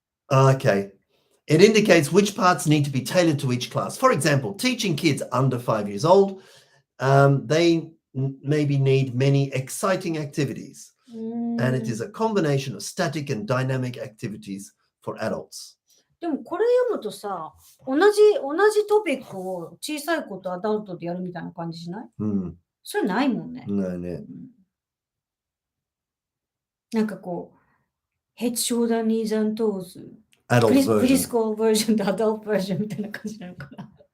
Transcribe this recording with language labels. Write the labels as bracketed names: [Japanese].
[English] Okay. It indicates which parts need to be tailored to each class. For example, teaching kids under 5 years old, they maybe need many exciting activities. And it is a combination of static and dynamic activities for adults. [Japanese] でもこれ読むとさ、同じトピックを小さい子とアダルトでやるみたいな感じしない？それないもんね。ないね。なんかこう、 [English] Head, shoulder, knees and toes。 Adult version. Preschool version [Japanese] と [English] adult version [Japanese] みたいな感じなのかな。